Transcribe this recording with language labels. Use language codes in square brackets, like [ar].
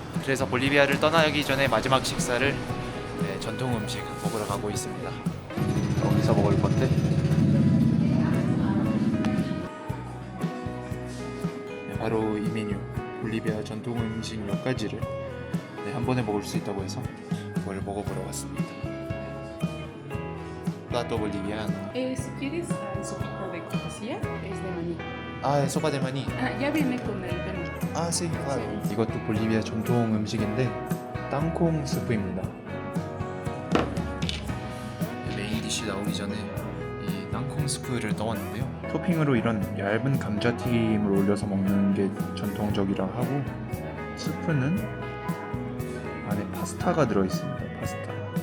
[ko] 그래서 볼리비아를 떠나기 전에 마지막 식사를 전통 음식 먹으러 가고 있습니다. 어디서 먹을 건데? 바로 이 메뉴, 볼리비아 전통 음식 몇 가지를 한 번에 먹을 수 있다고 해서 그걸 먹어보러 왔습니다. [es] Plato boliviano. Si quieres sopita de cortesía, es de maní. 아, sopa de maní. Ya viene con el menú. 아, sí, claro. [ko] 이것도 볼리비아 전통 음식인데 땅콩 스프입니다. 메인 디시 나오기 전에 이 땅콩 스프를 넣었는데요. 토핑으로 이런 얇은 감자튀김을 올려서 먹는 게 전통적이라 하고, 스프는 안에 파스타가 들어있습니다. 파스타.